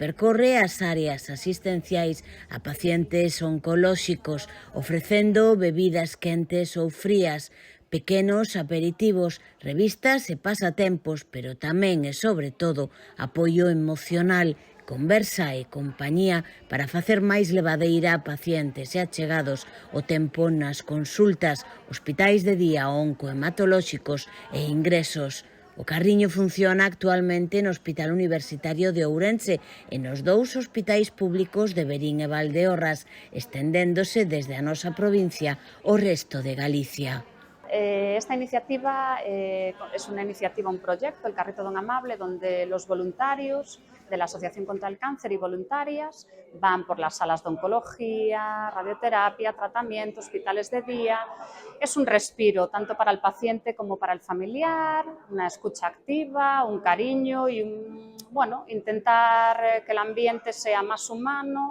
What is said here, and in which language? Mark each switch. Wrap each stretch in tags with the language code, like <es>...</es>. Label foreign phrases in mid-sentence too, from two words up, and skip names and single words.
<gl>percorre as áreas asistenciais a pacientes oncolóxicos, ofrecendo bebidas quentes ou frías, pequenos aperitivos, revistas e pasatempos, pero tamén e sobre todo apoio emocional, conversa e compañía para facer máis levadeira a pacientes e achegados o tempo nas consultas, hospitais de día oncohematolóxicos e ingresos. O carriño funciona actualmente no Hospital Universitario de Ourense e nos dous hospitais públicos de Verín e Valdeorras, estendéndose desde a nosa provincia ao resto de Galicia.</gl> <es>Esta iniciativa es una iniciativa, un proyecto, el Carrito Don Amable, donde los voluntarios de la Asociación contra el Cáncer y voluntarias van por las salas de oncología, radioterapia, tratamiento, hospitales de día. Es un respiro tanto para el paciente como para el familiar, una escucha activa, un cariño y bueno, intentar que el ambiente sea más humano.</es>